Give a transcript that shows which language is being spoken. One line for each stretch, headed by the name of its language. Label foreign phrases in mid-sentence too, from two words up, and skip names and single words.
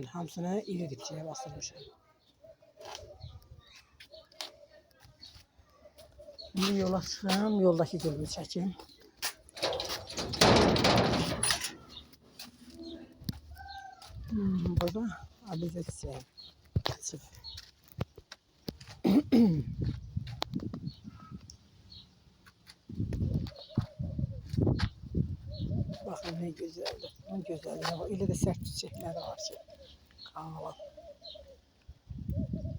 Azerbaijani: Hamısını iri dipçəyə basırmışam. Şimdi yola çıxıram, yoldakı gülümü çəkim. Burada abidə çiçəyi açıb.
Turkish: Bakın ne güzeldir. Ne güzelliği var. Öyle de sert çiçekleri var ki.